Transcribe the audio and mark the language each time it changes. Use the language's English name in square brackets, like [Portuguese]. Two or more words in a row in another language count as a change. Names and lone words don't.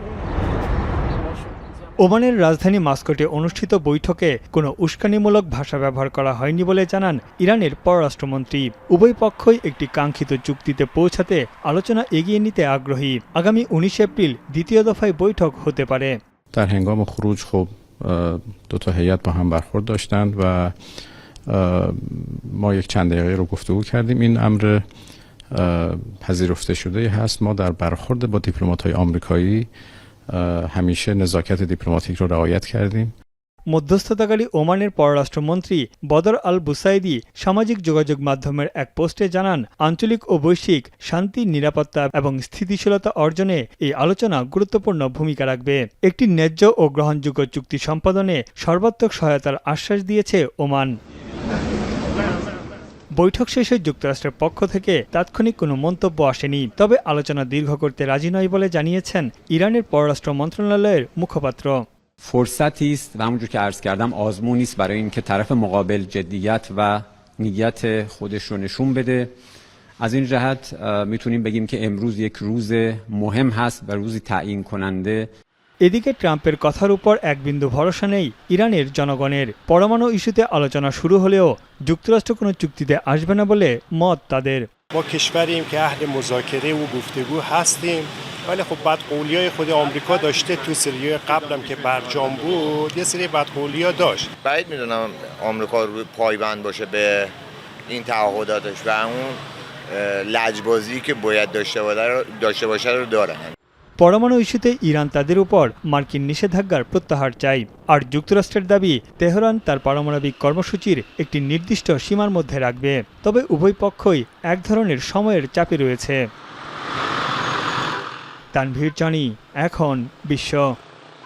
[Bangla] ওমানের রাজধানী মাস্কটে অনুষ্ঠিত বৈঠকে কোনো উস্কানিমূলক ভাষা ব্যবহার করা হয়নি বলে জানান ইরানের পররাষ্ট্রমন্ত্রী। উভয় পক্ষই একটি কাঙ্ক্ষিত চুক্তিতে পৌঁছাতে আলোচনা এগিয়ে নিতে আগ্রহী। আগামী ১৯ এপ্রিল দ্বিতীয় দফায় বৈঠক হতে পারে। [Persian] در هنگام خروج خب دو تا هیئت با هم برخورد داشتند و ما یک چند دقیقه رو گفتگو کردیم. این امر پذیرفته شده هست. ما در برخورد با دیپلمات‌های آمریکایی همیشه نزاکت دیپلماتیک رو رعایت کردیم. [Bangla] মধ্যস্থতাকারী ওমানের পররাষ্ট্রমন্ত্রী বদর আল বুসাইদি সামাজিক যোগাযোগ মাধ্যমের এক পোস্টে জানান, আঞ্চলিক ও বৈশ্বিক শান্তি, নিরাপত্তা এবং স্থিতিশীলতা অর্জনে এই আলোচনা গুরুত্বপূর্ণ ভূমিকা রাখবে। একটি ন্যায্য ও গ্রহণযোগ্য চুক্তি সম্পাদনে সর্বাত্মক সহায়তার আশ্বাস দিয়েছে ওমান। বৈঠক শেষে যুক্তরাষ্ট্রের পক্ষ থেকে তাৎক্ষণিক কোনো মন্তব্য আসেনি। তবে আলোচনা দীর্ঘ করতে রাজি নয় বলে জানিয়েছেন ইরানের পররাষ্ট্র মন্ত্রণালয়ের মুখপাত্র। [Persian] فرصتی است و همونجور که عرض کردم آزمونی است برای اینکه طرف مقابل جدیت و نیت خودش رو نشون بده. از این جهت میتونیم بگیم که امروز یک روز مهم هست و روزی تعیین کننده। [Bangla] এদিকে ট্রাম্পের কথার উপর এক বিন্দু ভরসা নেই ইরানের جنگانের। পরমাণু ইস্যুতে আলোচনা শুরু হলেও যুক্তরাষ্ট্র কোনো চুক্তিতে আসবে না বলে মত তাদের। [Persian] ما کشوریم که اهل مذاکره و گفتگو هستیم، ولی خب بدقولیای خود آمریکا داشته. تو سریای قبلم که برجام بود یه سری بدقولیا داشت. بعید میدونم آمریکا رو پایبند باشه به این تعهداتش و اون لجبازی که باید داشته باشه رو داره। [Bangla] পরমাণু ইস্যুতে ইরান তাদের উপর মার্কিন নিষেধাজ্ঞার প্রত্যাহার চায়। আর যুক্তরাষ্ট্রের দাবি, তেহরান তার পারমাণবিক কর্মসূচির একটি নির্দিষ্ট সীমার মধ্যে রাখবে। তবে উভয় পক্ষই এক ধরনের সময়ের চাপে রয়েছে। তানভীর জানি, এখন বিশ্ব।